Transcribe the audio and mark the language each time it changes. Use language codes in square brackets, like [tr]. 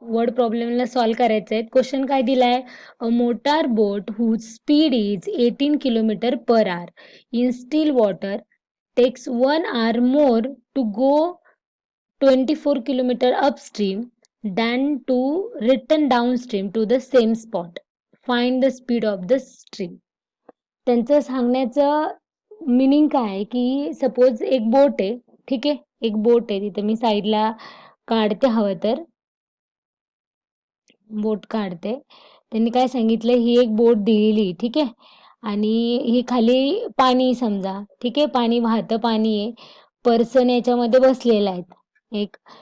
[mr] Word प्रॉब्लेमला solve करायचं आहे. Question काय दिलाय, [en] A motor boat whose speed is 18 kilometre per hour in still water takes 1 hour more to go 24 kilometer upstream than to return downstream to the same spot. Find the speed of the stream. [mr] त्यांचं सांगण्याचं meaning काय आहे की suppose एक बोट आहे, ठीक आहे, एक बोट आहे, तिथं मी साईडला काढते, हवं तर बोट काढते. त्यांनी काय सांगितलं, ही एक बोट दिलेली, ठीक आहे, आणि ही खाली पाणी समजा, ठीक आहे, पाणी वाहतं पाणी आहे, पर्सन याच्यामध्ये बसलेला आहे एक.